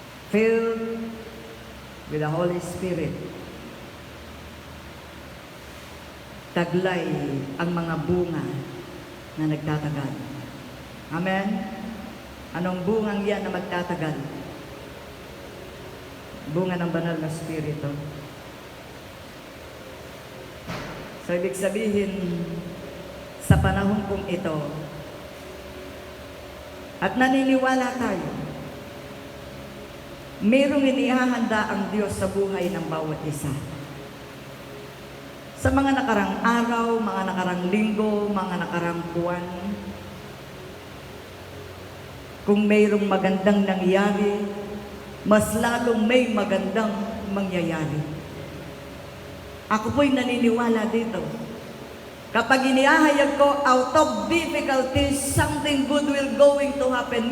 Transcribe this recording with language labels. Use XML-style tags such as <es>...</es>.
<en>Filled with the Holy Spirit.</en> <tl>Taglay ang mga bunga na nagtatagal. Amen? Anong bungang yan na magtatagal? Bunga ng banal na Espiritu. So, ibig sabihin, sa panahon kong ito, at naniniwala tayo, mayroong inihahanda ang Diyos sa buhay ng bawat isa. Sa mga nakarang araw, mga nakarang linggo, mga nakarang buwan, kung mayroong magandang nangyari, mas lalong may magandang mangyayari. Ako po'y naniniwala dito. Kapag inihahayag ko,</tl> <en>out of difficulties, something good will going to happen.</en>